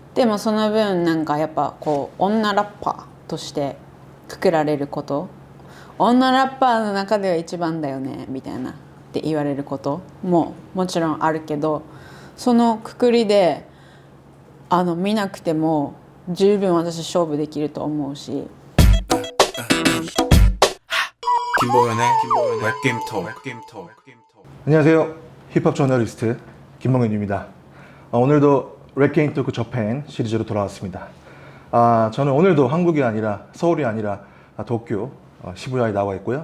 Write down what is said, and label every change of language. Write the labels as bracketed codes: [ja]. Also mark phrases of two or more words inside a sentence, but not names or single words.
[ja] でもその分なんかやっぱこう女ラッパーとしてくくられること、女ラッパーの中では一番だよねみたいなって言われることももちろんあるけど、そのくくりで見なくても十分私勝負できると思うし。 [ko] 김봉현의 웹게임 톡. 안녕하세요. 힙합 저널리스트 김봉현입니다. 오늘도 랩게임 토크 저팬 시리즈로 돌아왔습니다. 저는 오늘도 한국이 아니라 서울이 아니라 도쿄 시부야에 나와 있고요.